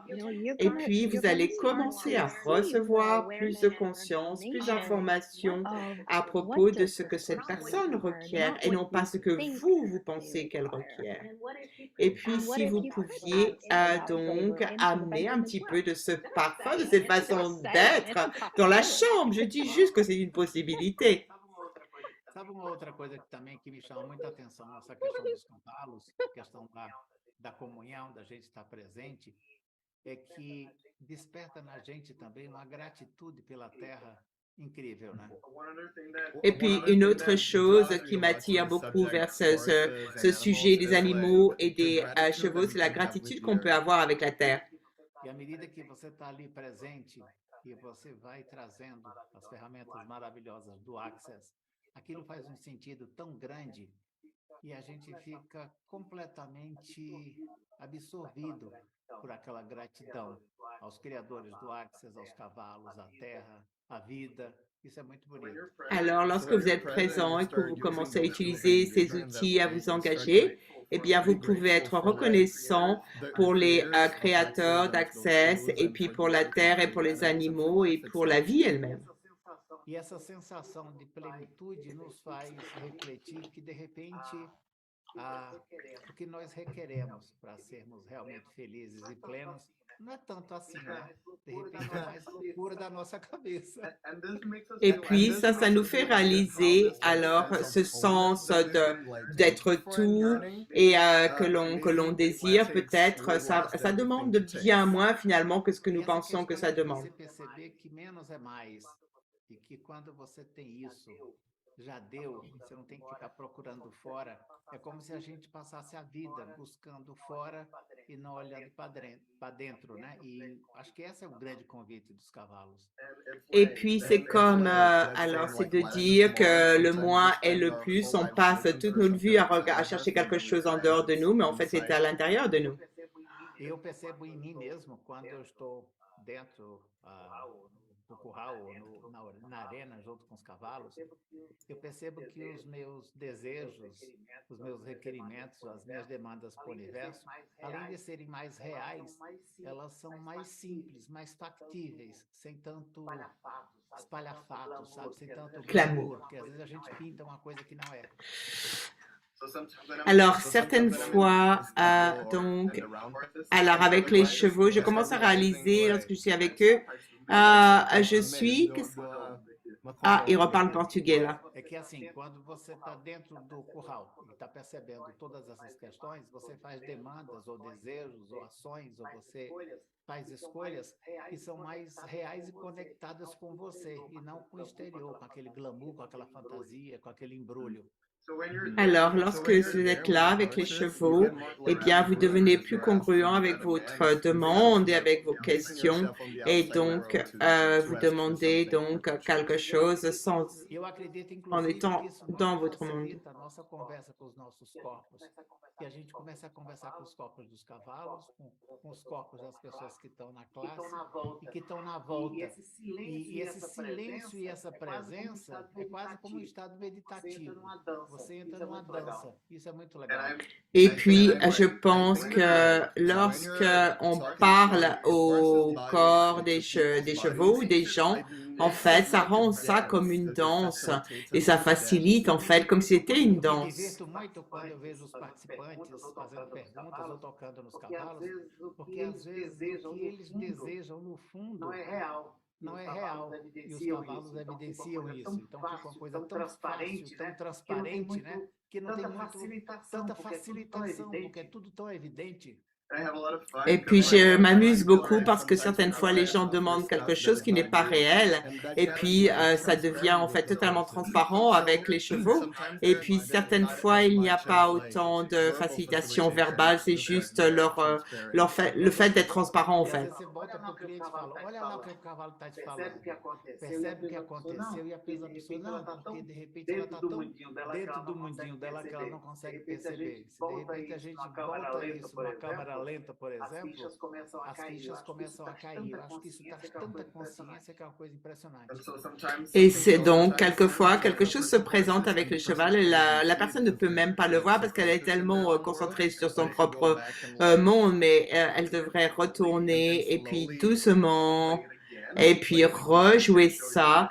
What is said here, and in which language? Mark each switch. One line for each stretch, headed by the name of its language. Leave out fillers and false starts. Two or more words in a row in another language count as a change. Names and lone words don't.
French: Et puis, vous allez commencer à recevoir plus de conscience, plus d'informations à propos de ce que cette personne requiert et non pas ce que vous pensez qu'elle requiert. Et puis, si vous pouviez donc amener un petit peu de ce parfum, de cette façon d'être dans la chambre, je dis juste que c'est une possibilité.
Portuguese: Sabe uma outra coisa que também que me chama muita atenção nessa questão dos cavalos, questão da comunhão, da gente estar presente, é que desperta na gente também uma gratitude pela terra incrível, né?
French: Et puis, une autre chose qui m'attire beaucoup vers ce sujet des animaux et des chevaux, c'est la gratitude qu'on peut avoir avec la terre.
Portuguese: E à medida que você está ali presente e você vai trazendo as ferramentas maravilhosas do Access, aquilo faz um sentido tão grande e a gente fica completamente absorvido por aquela gratidão aos criadores do Access, aos cavalos, à terra, à vida. Isso é muito bonito.
French: Alors, lorsque vous êtes présent et que vous commencez à utiliser ces outils, à vous engager, eh bien, vous pouvez être reconnaissant pour les créateurs d'Access et puis pour la terre et pour les animaux et pour la vie elle-même.
Portuguese: E essa sensação de plenitude nos faz refletir que, de repente, o que nós requeremos para sermos realmente felizes e plenos não é tanto assim, né? De repente é mais loucura da nossa cabeça.
French: Et puis ça nous fait réaliser alors ce sens d'être tout et que l'on désire peut-être, ça demande bien moins finalement que ce que nous pensons que ça demande.
Portuguese: Você perceber que menos é mais e que quando você tem isso, já deu, você não tem que ficar procurando fora. É como se a gente passasse a vida buscando fora e não olhando para dentro, né? E acho que esse é o grande convite dos cavalos.
French: Et puis c'est comme, alors c'est de dire que le moins est le plus, on passe toute notre vie à chercher quelque chose en dehors de nous, mais en fait c'est à l'intérieur de nous.
Portuguese: Eu percebo em mim mesmo, quando eu estou dentro do curral ou na arena junto com os cavalos, eu percebo que os meus desejos, os meus requerimentos, as minhas demandas para o universo, além de serem mais reais, elas são mais simples, mais factíveis, sem tanto espalhafato, sabe? Sem tanto glamour, porque às vezes a gente pinta uma coisa que não é.
French: Alors, certaines fois, donc, alors avec les chevaux, je commence à réaliser lorsque je suis avec eux, je suis... Ah, il reparle portugais là.
Portuguese: É que assim, quando você está dentro do curral e está percebendo todas essas questões, você faz demandas ou desejos ou ações, ou você faz escolhas que são mais reais e conectadas com você e não com o exterior, com aquele glamour, com aquela fantasia, com aquele embrulho.
French: Alors, lorsque vous êtes là avec les chevaux, eh bien, vous devenez plus congruent avec votre demande et avec vos questions, et donc vous demandez donc quelque chose en étant dans votre monde.
Portuguese: A nossa conversa com os nossos corpos, que a gente começa a conversar com os corpos dos cavalos, com os corpos das pessoas que estão na classe e que estão na volta. E esse silêncio e essa presença é quase como um estado meditativo. Você entra numa dança. Isso é muito legal.
French: Et puis, je pense que lorsque on parle au corps des chevaux ou des gens, en fait, ça rend ça comme une danse et ça facilite, en fait, comme si c'était une
Portuguese: Me
French: danse.
Portuguese: divirto muito quando eu vejo os participantes fazendo perguntas ou tocando nos cavalos, porque às vezes o que eles desejam no fundo não é real. E os cavalos evidenciam isso. Então fica uma coisa tão fácil, tão transparente, né? Que não tem tanta facilitação, porque é tudo tão evidente.
French: Et puis, je m'amuse beaucoup parce que certaines fois, les gens demandent quelque chose qui n'est pas réel. Et puis, ça devient en fait totalement transparent avec les chevaux. Et puis, certaines fois, il n'y a pas autant de facilitation verbale. C'est juste le fait d'être transparent, en
Portuguese: E às
French: fait.
Portuguese: vezes você volta para o cliente e fala, olha lá o que o cavalo está te falando. Percebe o que aconteceu e a pessoa, não, porque de repente ela está tão dentro do mundinho dela que ela não consegue perceber. Se de repente a gente volta isso numa câmera lenta, por exemplo, as fichas começam a cair. Eu acho que isso traz tanta consciência que é uma coisa impressionante.
French: Et c'est donc, quelquefois, quelque chose se présente avec le cheval et la personne ne peut même pas le voir parce qu'elle est tellement concentrée sur son propre monde, mais elle devrait retourner et puis doucement, et puis rejouer ça.